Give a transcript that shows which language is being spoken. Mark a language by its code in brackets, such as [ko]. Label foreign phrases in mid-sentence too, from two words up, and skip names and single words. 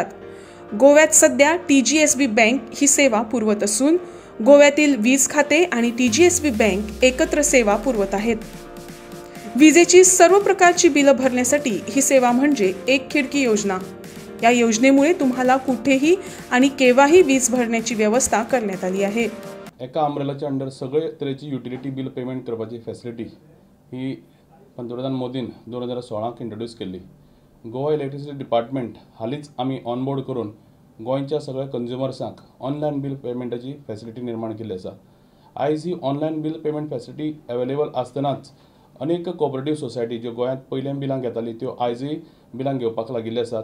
[mr] गोव्यात सध्या TGSB बँक ही सेवा पुरवत असून गोव्यातील वीज खाते आणि TGSB बँक एकत्र सेवा पुरवत आहेत. विजेची सर्व प्रकारची बिलं भरण्यासाठी ही सेवा म्हणजे एक खिडकी योजना. या योजनेमुळे तुम्हाला कुठेही आणि केव्हाही वीज भरण्याची व्यवस्था करण्यात आली आहे. [kok] एका अम्ब्रेलाच्या अंडर सगळे तरेची [en] utility bill payment [kok] करपाची फॅसिलिटी ही पंतप्रधान मोदीन 2016 इंट्रोड्यूस केल्ली. गोवा इलेक्ट्रिसिटी डिपार्टमेंट हालींच आमी ऑनबोर्ड करून गोंयच्या सगळ्या कंज्युमर्सांक [en] online bill [kok] पेमेंटाची फॅसिलिटी निर्माण केल्ली आसा. आयज ही [en] online bill payment facility available [kok] आसतनाच अनेक [en] cooperative society [kok] ज्यो गोंयांत पयलें बिलां घेताली त्यो आयजूय बिलां घेवपाक लागिल्ले आसात.